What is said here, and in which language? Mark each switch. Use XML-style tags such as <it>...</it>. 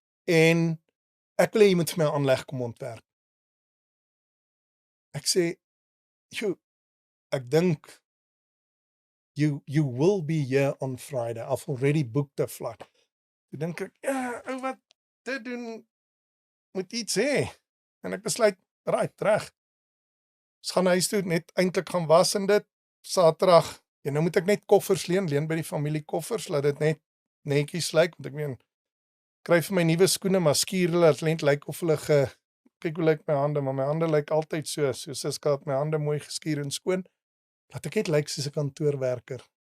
<af>En ek wil hê jy moet vir my 'n aanleg kom ontwerp. Ek sê, ek dink</af> <en>you will be here on Friday. I've already booked a flight.</en> <af>Toe dink ek, ou wat dit doen, moet iets hê. En ek besluit, reg. Ons gaan huis toe, net eintlik gaan was en dit, Saterdag, nou moet ek net koffers leen by die familie koffers, laat dit net netjies lyk, want ek meen, kry vir my nuwe skoene, maar skuur hulle, het lyk of hulle kyk hoe lyk my hande, maar my hande lyk altyd so Siska het my hande mooi geskuur en skoon, laat ek net lyk soos 'n kantoorwerker.</af>